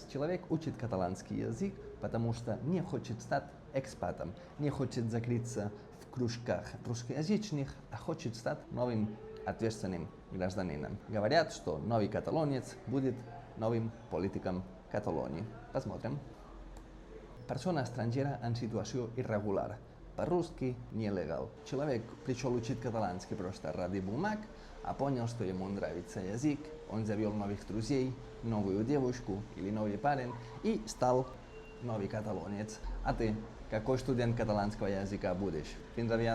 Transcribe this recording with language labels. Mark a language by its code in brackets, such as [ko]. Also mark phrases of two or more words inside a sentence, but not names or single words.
[ru] Человек учит каталанский язык, потому что не хочет стать экспатом, не хочет закрыться в кружках русскоязычных, а хочет стать новым ответственным гражданином. Говорят, что новый каталонец будет новым политиком Каталонии. Посмотрим. [ca] Persona estrangera en situació irregular. [ru] По-русски нелегал. Человек пришел учить каталанский просто ради бумаг, а понял, что ему нравится язык, он завел новых друзей, новую девушку или новый парень и стал новый каталонец. А ты какой студент каталанского языка будешь? [ca] Fins aviat!